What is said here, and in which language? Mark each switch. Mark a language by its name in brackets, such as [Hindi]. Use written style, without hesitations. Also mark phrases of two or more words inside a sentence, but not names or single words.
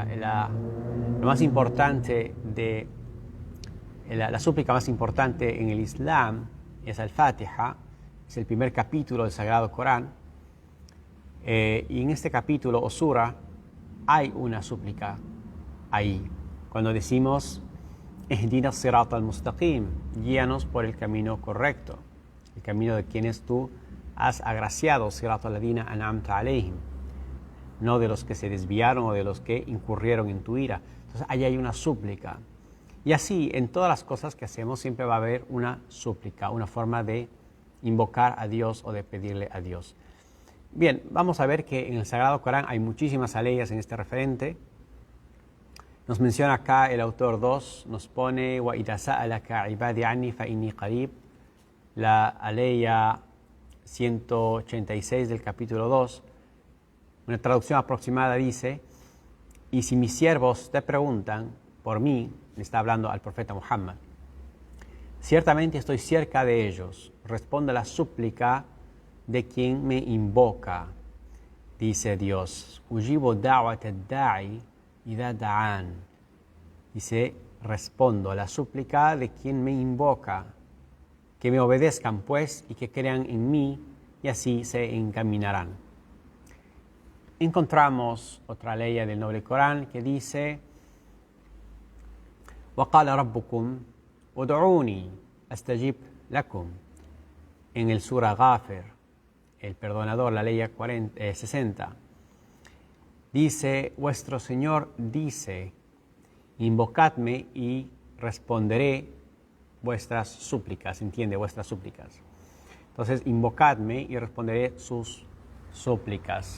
[Spanish] Lo más importante la súplica más importante en el Islam es al-Fatiha, es el primer capítulo del Sagrado Corán. Y en este capítulo o sura hay una súplica ahí. Cuando decimos [Arabic] اهدنا الصراط المستقيم, [Spanish] guíanos por el camino correcto, el camino de quienes tú has agraciado, [Arabic] صراط الذين أنعمت عليهم, [Spanish] no de los que se desviaron o de los que incurrieron en tu ira. Entonces, ahí hay una súplica. Y así, en todas las cosas que hacemos, siempre va a haber una súplica, una forma de invocar a Dios o de pedirle a Dios. Bien, vamos a ver que en el Sagrado Corán hay muchísimas aleyas en este referente. Nos menciona acá el autor 2, nos pone [Arabic] وَإِذَا سَأَلَكَ عِبَادِي عَنِّي فَإِنِّي قَرِيب, [Spanish] la aleya 186 del capítulo 2. Una traducción aproximada dice: y si mis siervos te preguntan por mí, le está hablando al profeta Muhammad, ciertamente estoy cerca de ellos, responde la súplica de quien me invoca. Dice Dios: [Arabic] أجيب دعوة الداع إذا دعان. [Spanish] Dice: respondo a la súplica de quien me invoca, que me obedezcan pues y que crean en mí, y así se encaminarán. Encontramos otra ley del Noble Corán que dice: [Arabic] وَقَالَ رَبُّكُمْ ادعوني أستجب لكم. [Spanish] En el Sura Ghafir, el perdonador, la ley 60, dice: vuestro Señor dice, invocadme y responderé vuestras súplicas. Entiende, vuestras súplicas. Entonces, invocadme y responderé sus súplicas.